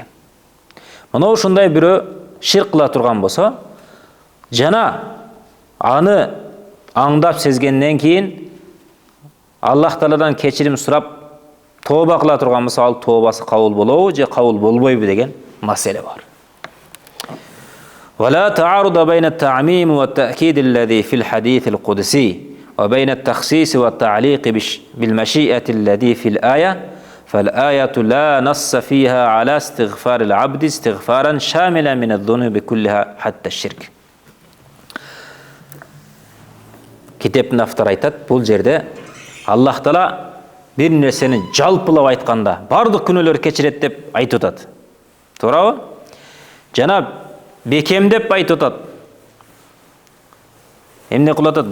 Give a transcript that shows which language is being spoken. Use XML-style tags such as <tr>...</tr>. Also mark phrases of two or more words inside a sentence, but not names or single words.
<ky>Мына ушундай бирөө ширк кыла турган болсо, жана аны аңдап сезгенден кийин Аллах Тааладан кечирим сурап тооба кыла турган болсо, ал тообасы кабыл болобу же кабыл болбойбу деген маселе бар.</ky> <ar>ولا تعارض بين التعميم والتأكيد الذي في الحديث القدسي وبين التخصيص والتعليق بالمشيئة الذي في الآية فالآية لا نص فيها على استغفار العبد استغفارا شاملا من الذنوب كلها حتى الشرك.</ar> <ky>Китептин автору айтат, бул жерде Аллах Таала бир нерсени жалпылап айтканда бардык күнөөлөр кечирет деп айтып атат. Туурабы? Жана бекемдеп айтып атат. Эмне кылып атат?</ky>